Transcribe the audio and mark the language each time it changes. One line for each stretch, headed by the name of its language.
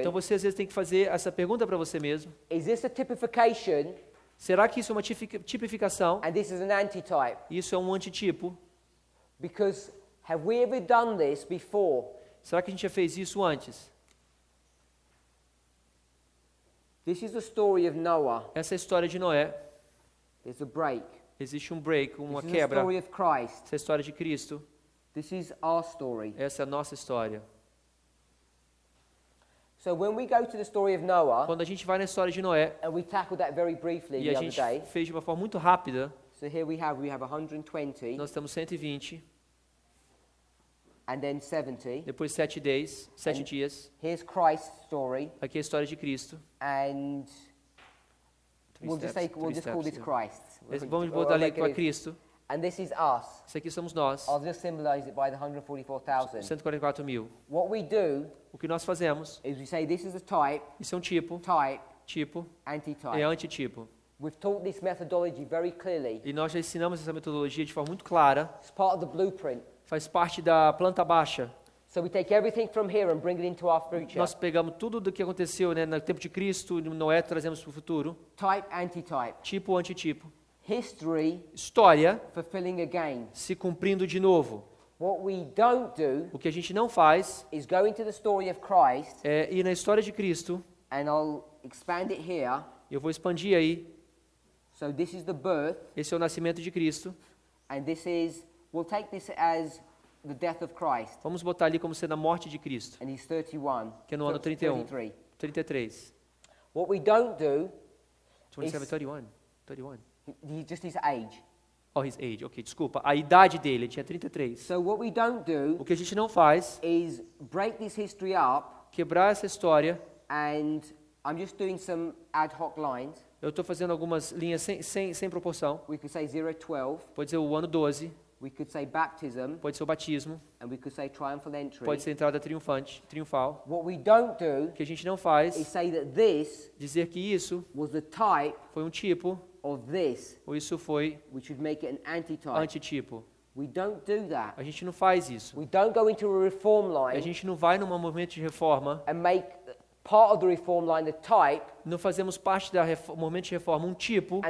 Portuguese: Então você às vezes tem que fazer essa pergunta para você mesmo.
English: is this a typification
Portuguese: Será que isso é uma tipificação?
English: and this is an antitype?
Portuguese: Isso é um antitipo?
English: Because have we ever done this before?
Portuguese: Será que a gente já fez isso antes?
English: This is the story of Noah.
Portuguese: Essa é a história de Noé.
English: There's a break.
Portuguese: Existe um break, uma
English: This is the
Portuguese: quebra.
English: story of Christ.
Portuguese: Essa é a história de Cristo.
English: This is our story.
Portuguese: Essa é a nossa história.
English: So when we go to the story of Noah,
Portuguese: Quando a gente vai na história de Noé,
English: and we tackled that very briefly
Portuguese: e
English: the
Portuguese: a
English: other
Portuguese: gente
English: day.
Portuguese: fez de uma forma muito rápida,
English: So here we have 120
Portuguese: nós temos 120,
English: and then 70.
Portuguese: depois 7 dias.
English: Here's Christ's story,
Portuguese: Aqui é a história de Cristo.
English: and we'll just call this Christ.
Portuguese: Vamos
English: Or
Portuguese: botar ali
English: make
Portuguese: para
English: it-
Portuguese: Cristo.
English: And this is us.
Portuguese: Isso aqui somos nós,
English: I'll just symbolize it by the 144,000.
Portuguese: 144 mil.
English: What we do
Portuguese: O que nós fazemos,
English: is we say this is a type,
Portuguese: isso é um tipo, tipo, é
English: antitype.
Portuguese: antitipo.
English: We've taught this methodology very clearly.
Portuguese: E nós já ensinamos essa metodologia de forma muito clara,
English: It's part of the blueprint.
Portuguese: faz parte da planta baixa.
English: So we take everything from here and bring it into our future.
Portuguese: Nós pegamos tudo do que aconteceu, né, no tempo de Cristo, no Noé, trazemos para o futuro.
English: Type, antitype.
Portuguese: Tipo, antitipo.
English: History
Portuguese: História
English: fulfilling again.
Portuguese: se cumprindo de novo.
English: What we don't do
Portuguese: O que a gente não faz
English: is go into the story of Christ,
Portuguese: é ir na história de Cristo.
English: and I'll expand it here.
Portuguese: Eu vou expandir aí.
English: So this is the birth,
Portuguese: Esse é o nascimento de Cristo.
English: and we'll take this as the death of Christ,
Portuguese: Vamos botar ali como sendo a morte de Cristo,
English: and he's 31.
Portuguese: que é no ano 31.
English: 33.
Portuguese: 33.
English: What we don't do,
Portuguese: 27, 31. 31.
English: just his age.
Portuguese: Oh, his age. Ok, desculpa. A idade dele, ele tinha 33.
English: So what we don't do
Portuguese: O que a gente não faz
English: is break this history up
Portuguese: quebrar essa história
English: and I'm just doing some ad hoc lines.
Portuguese: Eu estou fazendo algumas linhas sem proporção.
English: We could say 0 to 12.
Portuguese: Pode ser o ano 12,
English: We could say baptism.
Portuguese: pode ser o batismo,
English: And we could say triumphal entry.
Portuguese: pode ser a entrada triunfal.
English: What we don't do
Portuguese: O que a gente não
English: is
Portuguese: faz,
English: say that this
Portuguese: dizer que isso
English: was the type
Portuguese: foi um tipo,
English: of this,
Portuguese: ou isso foi
English: which would make it an antitype.
Portuguese: antitipo.
English: We don't do that.
Portuguese: A gente não faz isso.
English: We don't go into a reform
Portuguese: A
English: line
Portuguese: gente não vai num movimento de reforma,
English: and make part of the reform line the type
Portuguese: não fazemos parte do movimento de reforma um tipo